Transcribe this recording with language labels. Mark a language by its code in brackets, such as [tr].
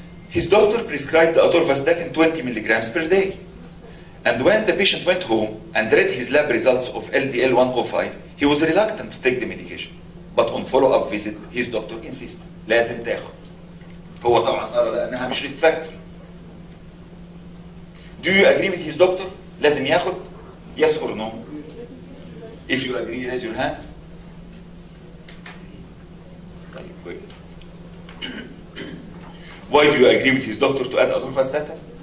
[en] His doctor prescribed the atorvastatin 20 milligrams per day. And when the patient went home and read his lab results of LDL 105, he was reluctant to take the medication. But on follow-up visit, his doctor insisted, [ar] لازم تاخد. هو طبعا قرر لأنها مش risk factor. [en] Do you agree with his doctor? [ar] لازم ياخد? [en] Yes or no? If you agree, raise your hand. [ar] طيب كويس. [en] Why do you agree with his doctor to add atorvastatin?